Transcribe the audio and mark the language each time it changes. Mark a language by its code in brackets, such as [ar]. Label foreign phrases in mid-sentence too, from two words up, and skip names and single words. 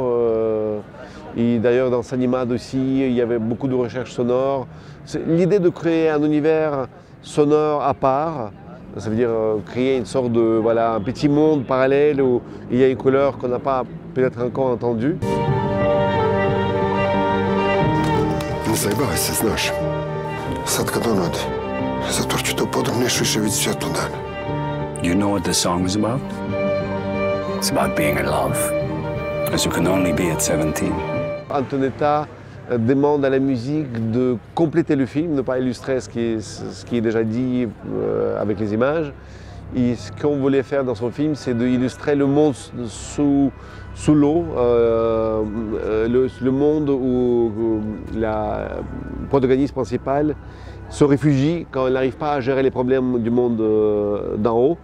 [fr] Et d'ailleurs, dans Sanimad aussi, il y avait beaucoup de recherches sonores. L'idée de créer un univers sonore à part, ça veut dire créer une sorte de, voilà, un petit monde parallèle où il y a une couleur qu'on n'a pas peut-être encore entendue. [hr] Ne zajebavaj se, znaš. Sad kad on ode, zatvor ću te u podrum, neš više vidjeti svjetlo dana. [en] You know what the song is about? It's about being in love, as you can only be at 17. [fr] Antonetta demande à la musique de compléter le film, ne pas illustrer ce qui est déjà dit avec les images. Et ce qu'on voulait faire dans son film, c'est d'illustrer le monde sous l'eau, le monde où la protagoniste principale se réfugie quand elle n'arrive pas à gérer les problèmes du monde d'en haut.